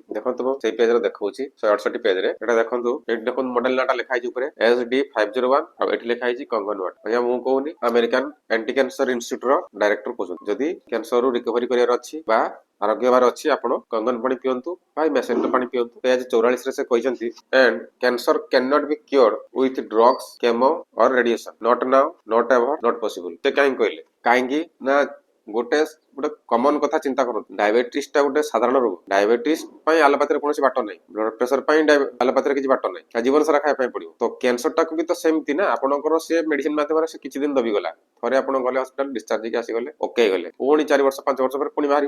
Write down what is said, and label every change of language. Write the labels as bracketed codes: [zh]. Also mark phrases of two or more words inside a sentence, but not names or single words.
[or] ଦେଖନ୍ତୁ ସେଇ ପେଜରେ ଦେଖଉଛି 168 ପେଜରେ, ଏଟା ଦେଖନ୍ତୁ, ଏଠି ଦେଖନ୍ତୁ ମଡେଲ ନାଁଟା ଲେଖା ହେଇଛି ଉପରେ SD501, ଆଉ ଏଠି ଲେଖା ହେଇଛି କଙ୍ଗନ ୱାଟର। ଆଜ୍ଞା ମୁଁ କହୁନି, ଆମେରିକାନ ଆଣ୍ଟି କ୍ୟାନ୍ସର ଇନଷ୍ଟିଚ୍ୟୁଟ ର ଡାଇରେକ୍ଟର କହୁଛନ୍ତି। ଯଦି କ୍ୟାନ୍ସରରୁ ରିକଭରି କରିବାର ଅଛି ବା ଆରୋଗ୍ୟ ହେବାର ଅଛି, ଆପଣ କଙ୍ଗନ ପାଣି ପିଅନ୍ତୁ ବା ମେସିନର ପାଣି ପିଅନ୍ତୁ। ପେଜ 44ରେ ସେ କହିଛନ୍ତି, [en] and cancer cannot be cured with drugs, chemo or radiation, not now, not ever, not possible। [or] ସେ କାହିଁକି କହିଲେ? କାହିଁକି ନା ଗୋଟେ କମନ କଥା ଚିନ୍ତା କରନ୍ତୁ, ଡାଇବେଟିସ ଟା ଗୋଟେ ସାଧାରଣ ରୋଗ। ଡାଇବେଟିସ ପାଇଁ ଆଲୋପାଥିରେ କୌଣସି ବାଟ ନାହିଁ, [en] blood pressure [or] ପାଇଁ ଆଲୋପାଥିରେ କିଛି ବାଟ ନାହିଁ, ଜୀବନ ସାରା ଖାଇବା ପାଇଁ ପଡିବ। ତ କ୍ୟାନ୍ସର ଟାକୁ ବି ତ ସେମିତି ନା, ଆପଣଙ୍କର ସେ ମେଡିସିନ ମାଧ୍ୟମରେ ସେ କିଛି ଦିନ ଦବିଗଲା, ଥରେ ଆପଣ ଗଲେ ହସ୍ପିଟାଲ, ଡିସଚାର୍ଜ ହେଇକି ଆସିଗଲେ, ଓକେ ହେଇଗଲେ, ପୁଣି 4 ବର୍ଷ 5 ବର୍ଷ ପରେ ପୁଣି ବାହାରିବ।